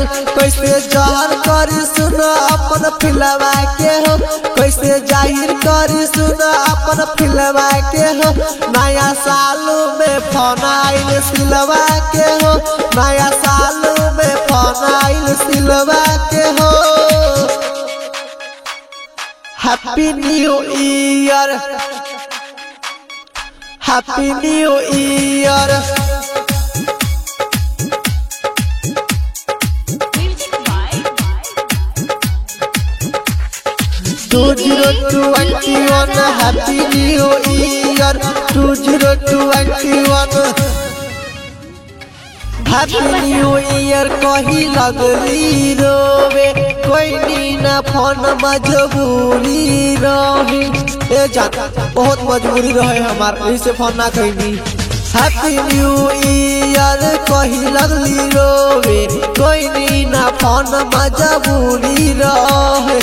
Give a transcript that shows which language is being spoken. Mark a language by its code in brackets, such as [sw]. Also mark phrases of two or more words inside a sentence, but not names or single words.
[bho] कैसे जहर करी सुना अपन फिलवा के हो, कैसे जाहिर करी सुना अपन फिलवा के हो। नया साल में फोन आइल सिलवा के हो, नया साल में फोन आइल सिलवा के हो। [en] Happy New Year, Happy New Year 2021 Happy New Year 2021. Happy New Year [bho] कही लगली रोवे, कोई नीना फोन मजबूरी रही। ए जाता बहुत मजबूरी रहे हमार, इसे फोन ना कही। [en] Happy New Year [bho] कही लगली रोवे, कोई नीना फोन मजबूरी रहे।